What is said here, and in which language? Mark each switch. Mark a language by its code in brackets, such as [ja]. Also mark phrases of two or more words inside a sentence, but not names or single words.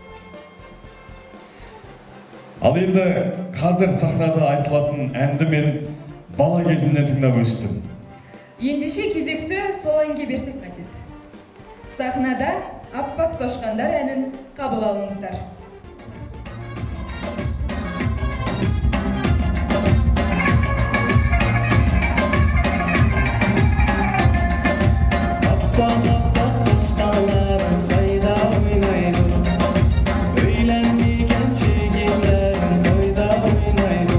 [kk] Ал енді қазір сахнада айтылатын әнді мен бала кезімнен тыңдап өстім. Ендеше кезекті сол әнге берсек қайтеді. Сахнада «Аппақ тошқандар» әнін қабыл алыңыздар. [ug] Appak tuşqanlarım sayda oynaydı. Öylenmegen çigitlerim toyda oynaydı.